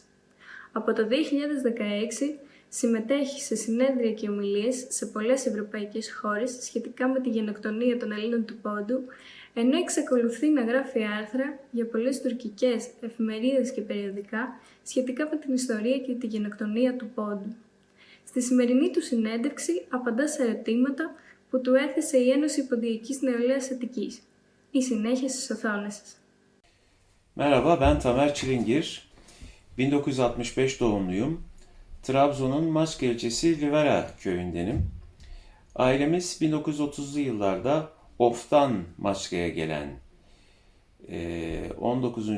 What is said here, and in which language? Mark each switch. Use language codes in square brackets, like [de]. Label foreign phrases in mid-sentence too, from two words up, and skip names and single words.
[el] Από το 2016 συμμετέχει σε συνέδρια και ομιλίες σε πολλές ευρωπαϊκές χώρες σχετικά με τη γενοκτονία των Ελλήνων του Πόντου, ενώ εξακολουθεί να γράφει άρθρα για πολλές τουρκικές εφημερίδες και περιοδικά σχετικά με την ιστορία και τη γενοκτονία του Πόντου. Στη σημερινή του συνέντευξη απαντά σε ερωτήματα που του έθεσε η Ένωση Ποντιακής Νεολαίας Αττικής. Η συνέχεια στις οθόνες σας. [tr] Merhaba, ben Tamer Çilingir. 1965 doğumluyum. Trabzon'un Maçka ilçesi Livera köyündenim. Ailemiz 1930'lu yıllarda Of'tan Maçka'ya gelen 19.